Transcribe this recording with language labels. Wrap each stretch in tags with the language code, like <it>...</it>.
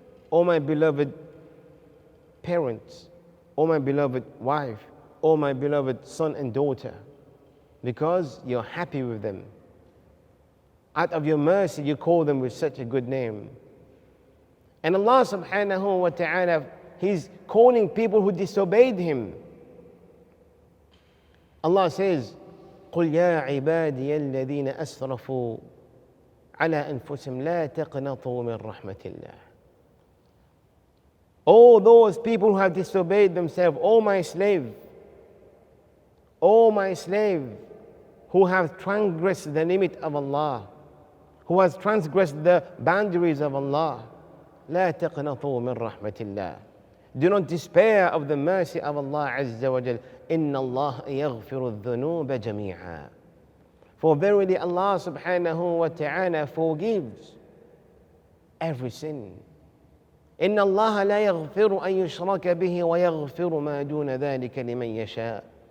<en>Oh my beloved parents, oh my beloved wife, oh my beloved son and daughter, because you're happy with them. Out of your mercy, you call them with such a good name. And Allah subhanahu wa ta'ala, He's calling people who disobeyed Him. Allah says,</en> <ar>قُلْ يَا عِبَادِيَ الَّذِينَ أَسْرَفُوا عَلَىٰ أَنفُسِهِمْ لَا تَقْنَطُوا مِنْ رَحْمَةِ اللَّهِ.</ar> <en>All those people who have disobeyed themselves, O my slave, who have transgressed the limit of Allah, who has transgressed the boundaries of Allah,</en> <ar>لا تقنطوا من رحمة الله.</ar> <en>Do not despair of the mercy of Allah Azza wa Jal.</en> <ar>إن الله يغفر الذنوب جميعا.</ar> <en>For verily Allah subhanahu wa ta'ala forgives every sin.</en> <ar>إن الله لا يغفر أن يشرك به ويغفر ما دون ذلك لمن يشاء.</ar>